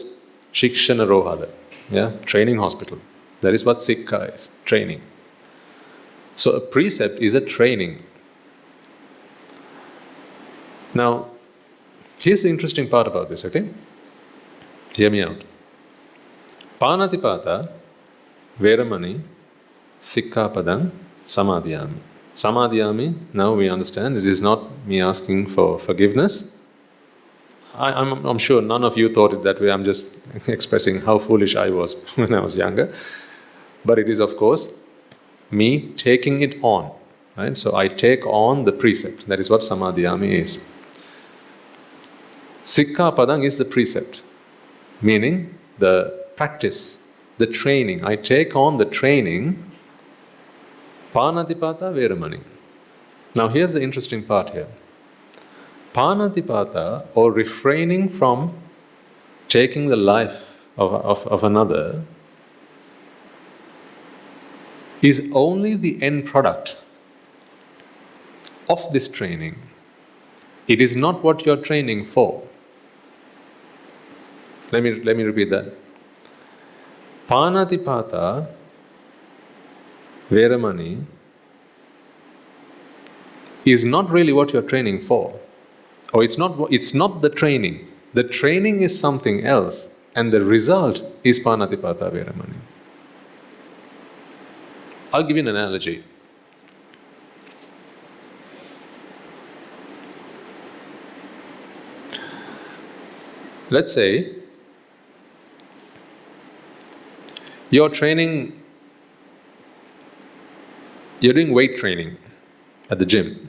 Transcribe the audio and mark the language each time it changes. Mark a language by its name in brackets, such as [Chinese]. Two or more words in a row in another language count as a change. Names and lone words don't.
[Sinhala] Shikshana Rohada. [English] Yeah, training hospital. That is what Sikka is, training. So a precept is a training. Now, here's the interesting part about this, okay? Hear me out. [Pali] Panatipata, veramani, sikkapadam, samadhiyami. [English] Samadhiyami, now we understand, it is not me asking for forgiveness. I'm sure none of you thought it that way. I'm just expressing how foolish I was when I was younger. But it is, of course, me taking it on. Right? So I take on the precept. That is what samadhiyami is. Sikkapadang is the precept, meaning the practice, the training. I take on the training. [Pali] Panatipata veramani. [English] Now here's the interesting part here. Panatipata, or refraining from taking the life of another, is only the end product of this training. It is not what you're training for. Let me repeat that. [Pali] Panatipata veramani [English] is not really what you're training for. Or it's not the training. The training is something else, and the result is [Pali] panatipata veramani. [English] I'll give you an analogy. Let's say you're doing weight training at the gym.